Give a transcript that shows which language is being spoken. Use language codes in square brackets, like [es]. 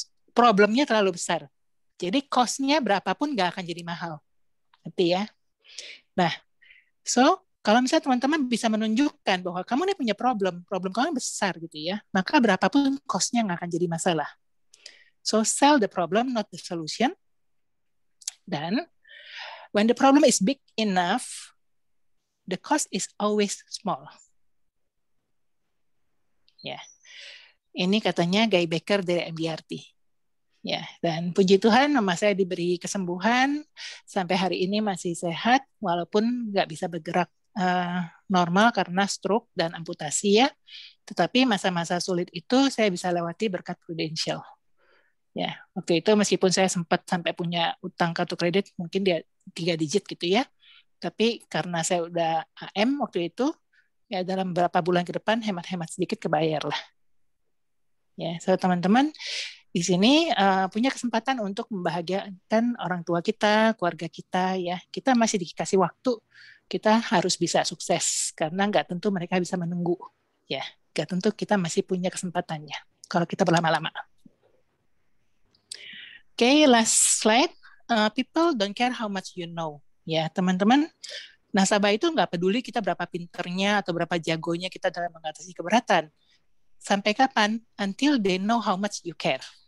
[id] Problemnya terlalu besar. Jadi cost-nya berapapun nggak akan jadi mahal. Ngerti ya? Nah, so kalau misalnya teman-teman bisa menunjukkan bahwa kamu ini punya problem kamu besar gitu ya, maka berapapun cost-nya nggak akan jadi masalah. [en] So sell the problem, not the solution. Dan when the problem is big enough, the cost is always small. [id] Ya, ini katanya Guy Becker dari MDRT. Ya, dan puji Tuhan mama saya diberi kesembuhan sampai hari ini masih sehat walaupun nggak bisa bergerak normal karena stroke dan amputasi ya. Tetapi masa-masa sulit itu saya bisa lewati berkat Prudential. Ya, waktu itu meskipun saya sempat sampai punya utang kartu kredit mungkin dia 3 digit gitu ya. Tapi karena saya udah AM waktu itu, ya dalam beberapa bulan ke depan hemat-hemat sedikit kebayar lah. Ya, so teman-teman di sini punya kesempatan untuk membahagiakan orang tua kita, keluarga kita ya. Kita masih dikasih waktu, kita harus bisa sukses karena nggak tentu mereka bisa menunggu ya. Nggak tentu kita masih punya kesempatannya kalau kita berlama-lama. [en] Oke, last slide. People don't care how much you know. [id] Ya, teman-teman, nasabah itu nggak peduli kita berapa pinternya atau berapa jagonya kita dalam mengatasi keberatan. Sampai kapan? [en] Until they know how much you care.